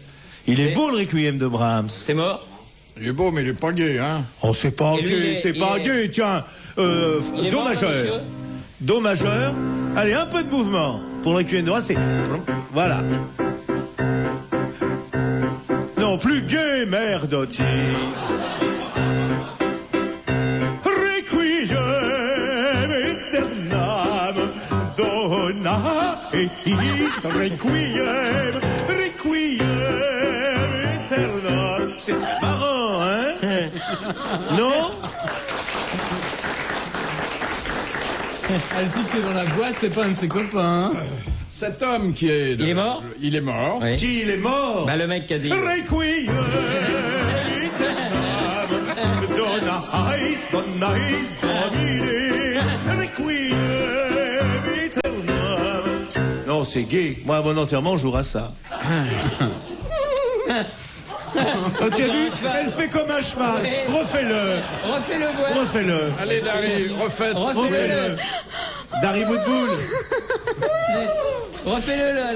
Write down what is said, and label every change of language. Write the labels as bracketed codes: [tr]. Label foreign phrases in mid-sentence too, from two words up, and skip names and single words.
[fr] Il est beau le requiem de Brahms. C'est mort. » Il est beau, mais il est pas gay, hein. Oh, c'est pas Et lui, gay, c'est pas gay, tiens. Il est Do mort, majeur. monsieur Do majeur. Allez, un peu de mouvement. Pour le requiem de Brahms, c'est... Voilà. Non, plus gay, merdotti. [la] Requiem aeternam dona eis requiem, requiem aeternam. [fr] C'est très marrant, hein? Non? Ah, le type qui est dans la boîte, c'est pas un de ses copains. Hein. Cet homme qui est... Il est mort? Il est mort. Oui. Qui il est mort? Bah, le mec qui a dit. [la] Requiem aeternam dona eis domine, requiem aeternam. [fr] Non, c'est gay. Moi, à mon enterrement, je jouerai ça. Oh, tu as vu? Elle fait comme un cheval. Ouais. Refais-le. Refais-le voir. Refais-le. Allez, Dari, refaites. Refais-le. Dari Boudboul. Refais-le là.